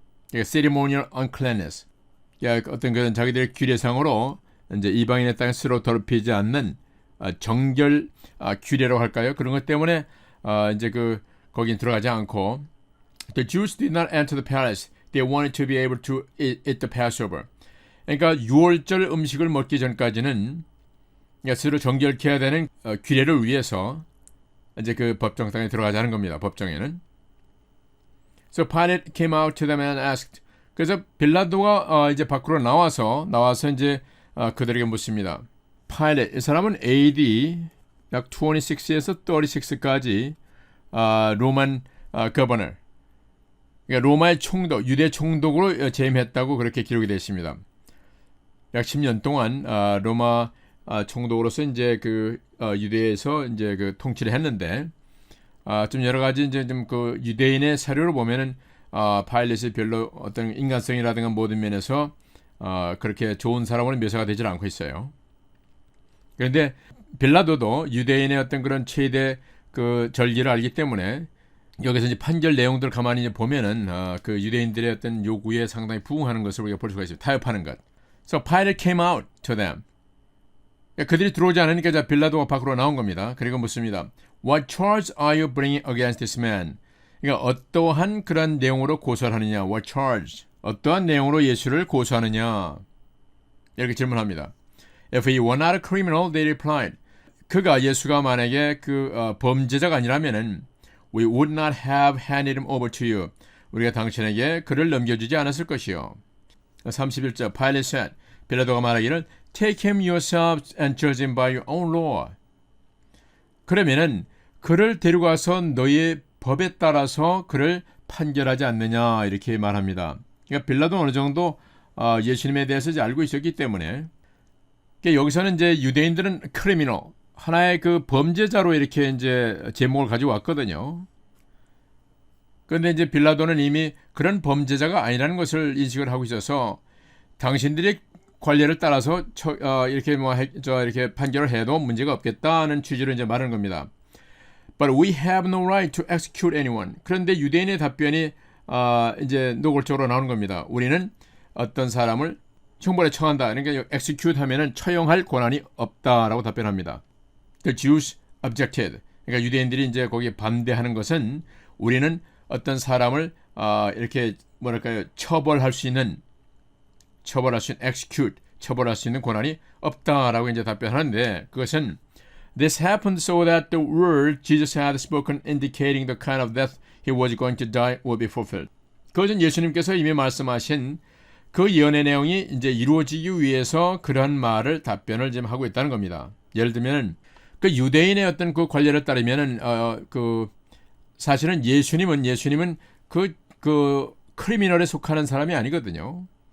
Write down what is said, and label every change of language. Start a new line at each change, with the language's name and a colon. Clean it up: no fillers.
Korean: 그러니까
English: ceremonial uncleanness,
Korean: 그러니까 어떤 그런 자기들의 규례상으로 이제 이방인의 땅에 스스로 더럽히지 않는 정결 규례라고 할까요? 그런 것 때문에 이제 그 거긴 들어가지 않고
English: The Jews did not enter the palace. They wanted to be able to eat the Passover.
Korean: 그러니까 6월절 음식을 먹기 전까지는 스스로 정결케 해야 되는 규례를 위해서 이제 그 법정당에 들어가지 않은 겁니다. 법정에는.
English: So Pilate came out to them and asked.
Korean: 그래서 빌라도가 이제 밖으로 나와서 이제 그들에게 묻습니다. Pilate, 이 사람은 AD 약 26에서 36까지 로만 거버너, 그러니까 로마의 총독, 유대 총독으로 재임했다고 그렇게 기록이 되어 있습니다. 약 10년 동안 로마 총독으로서 이제 그 유대에서 이제 그 통치를 했는데 좀 여러 가지 이제 좀 그 유대인의 사료를 보면은 파일럿이 별로 어떤 인간성이라든가 모든 면에서 그렇게 좋은 사람으로 묘사가 되질 않고 있어요. 그런데 빌라도도 유대인의 어떤 그런 최대 그 절기를 알기 때문에 여기서 이제 판결 내용들을 가만히 이제 보면은 그 유대인들의 어떤 요구에 상당히 부응하는 것을 우리가 볼 수가 있습니다. 타협하는 것.
English: So Pilate came out to them.
Korean: 그들이 들어오지 않으니까 자 빌라도가 밖으로 나온 겁니다. 그리고 묻습니다.
English: What charge are you bringing against this man?
Korean: 그러니까 어떠한 그런 내용으로 고소를 하느냐?
English: What charge?
Korean: 어떠한 내용으로 예수를 고소하느냐? 이렇게 질문합니다.
English: If he were not a criminal, they replied.
Korean: 예수가 만약에 그 범죄자가 아니라면은
English: We would not have handed him over to you.
Korean: 우리가 당신에게 그를 넘겨주지 않았을 것이요.
English: 31절 Pilate said.
Korean: 빌라도가 말하기를
English: Take him yourselves and judge him by your own law.
Korean: 그러면은 그를 데려가서 너의 법에 따라서 그를 판결하지 않느냐 이렇게 말합니다. 그러니까 빌라도는 어느 정도 예수님에 대해서 이제 알고 있었기 때문에 그러니까 여기서는 이제 유대인들은 크리미널 하나의 그 범죄자로 이렇게 이제 제목을 가지고 왔거든요. 그런데 이제 빌라도는 이미 그런 범죄자가 아니라는 것을 인식을 하고 있어서 당신들의 관례를 따라서 이렇게 판결을 해도 문제가 없겠다는 취지로 이제 말하는 겁니다.
English: But we have no right to execute anyone.
Korean: 그런데 유대인의 답변이 이제 노골적으로 나오는 겁니다. 우리는 어떤 사람을 형벌에 처한다. 그러니까 execute 하면은 처형할 권한이 없다라고 답변합니다.
English: The Jews objected.
Korean: 그러니까 유대인들이 이제 거기에 반대하는 것은 우리는 어떤 사람을 이렇게 뭐랄까요 처벌할 수 있는 execute 처벌할 수 있는 권한이 없다라고 이제 답변하는데 그것은
English: This happened so that the word Jesus had spoken indicating the kind of death he was going to die would be fulfilled.
Korean: 그것은 예수님께서 이미 말씀하신 그 예언의 내용이 이제 이루어지기 위해서 그러한 말을 답변을 지금 하고 있다는 겁니다. 예를 들면 그 유대인의 어떤 그 관례를 따르면은 그 사실은 예수님은 그 크리미널에 속하는 사람이 아니거든요.